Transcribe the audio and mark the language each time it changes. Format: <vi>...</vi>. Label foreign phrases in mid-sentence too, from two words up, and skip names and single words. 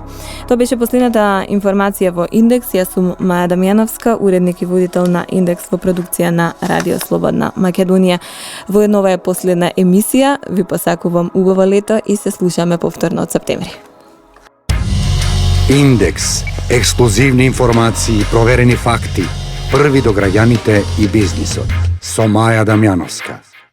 <mk>Тоа беше последната информација во Индекс. Јас сум Маја Дамјановска, уредник и водител на Индекс во продукција на Радио Слободна Македонија. Во една ова е последна емисија. Ви посакувам убаво лето и се слушаме повторно од септември. Индекс. Ексклузивни информации, проверени факти, Први до граѓаните и бизнисот. Со Маја Дамјановска.</mk>